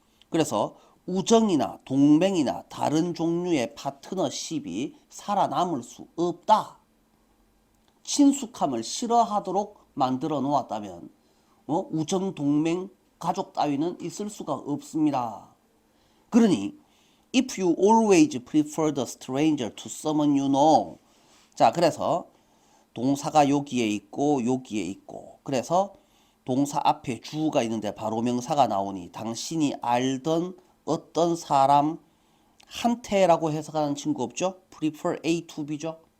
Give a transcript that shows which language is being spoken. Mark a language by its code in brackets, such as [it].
[ko] 그래서 우정이나 동맹이나 다른 종류의 파트너십이 살아남을 수 없다. 친숙함을 싫어하도록 만들어 놓았다면 우정, 동맹, 가족 따위는 있을 수가 없습니다. [en] 그러니 if you always prefer the stranger to someone you know. [ko] 자, 그래서 동사가 여기에 있고 여기에 있고 그래서 동사 앞에 주가 있는데 바로 명사가 나오니 당신이 알던 어떤 사람 한테라고 해석하는 친구 없죠? [en] prefer A to B [ko] 죠.